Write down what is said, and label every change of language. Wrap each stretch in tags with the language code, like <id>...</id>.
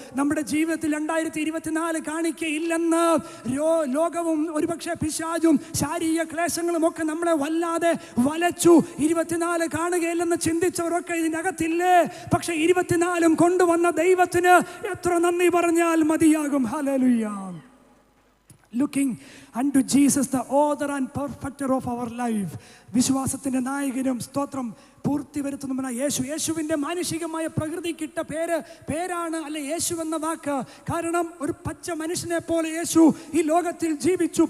<ml>നമ്മുടെ ജീവിതത്തിൽ 2024 കാണിക്കയില്ലെന്ന് ലോകവും ഒരുപക്ഷെ പിശാചും ശാരീരിക ക്ലേശങ്ങളും ഒക്കെ നമ്മളെ വല്ലാതെ വലച്ചു. 24 കാണുകയില്ലെന്ന് ചിന്തിച്ചവരൊക്കെ ഇതിനകത്തില്ലേ? പക്ഷെ 24 കൊണ്ടുവന്ന ദൈവത്തിന് എത്ര നന്ദി പറഞ്ഞാൽ മതിയാകും. Hallelujah.</ml> <en>Looking unto Jesus, the author and perfecter of our life.</en> <ml>വിശ്വാസത്തിന്റെ നായകനും സ്തോത്രം പൂർത്തി വരുത്തുന്നവനായ യേശു. യേശുവിൻ്റെ മാനുഷികമായ പ്രകൃതിക്കിട്ട പേരാണ് അല്ലെ യേശു എന്ന വാക്ക്. കാരണം ഒരു പച്ച മനുഷ്യനെ പോലെ യേശു ഈ ലോകത്തിൽ ജീവിച്ചു.</ml>